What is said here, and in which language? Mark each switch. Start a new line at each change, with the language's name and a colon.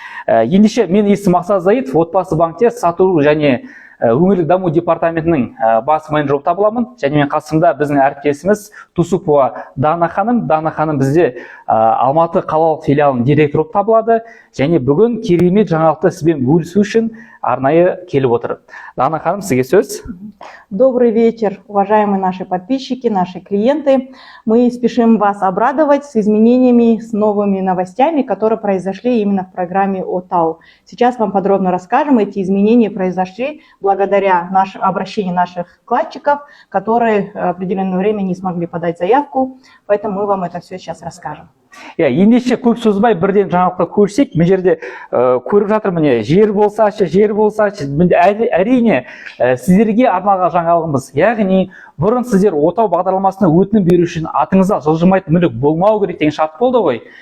Kazakh: Ендеше мен есімім Мақсат Заитов, Отбасыбанкте сату және өңірлік даму департаментінің бас менеджері болып табыламын. Және мен қасымда біздің әріптесіміз Тусупова Дана ханым. Дана ханым бізде Алматы қалалық филиалының директоры болып табылады. Және бүгін керемет жаңалықты сізбен бөлісу үшін арнайы келіп отыр. Дана ханым, сізге сөз.
Russian: Добрый вечер, уважаемые наши подписчики, наши клиенты. Мы спешим вас обрадовать с изменениями, с новыми новостями, которые произошли именно в программе ОТАУ. Сейчас вам подробно расскажем. Эти изменения произошли благодаря обращению наших вкладчиков, которые в определенное время не смогли подать заявку. Поэтому мы вам это все сейчас расскажем.
Kazakh: Ендеше көп созбай бірден жаңалыққа көшсек, мына жерде көріп жатыр, міне жер болсашы, әрине сіздерге арналған жаңалығымыз. Яғни бұрын сіздер отау бағдарламасына өтінім беру үшін атыңызда жылжымайтын мүлік болмау керек деген шарт болды ғой.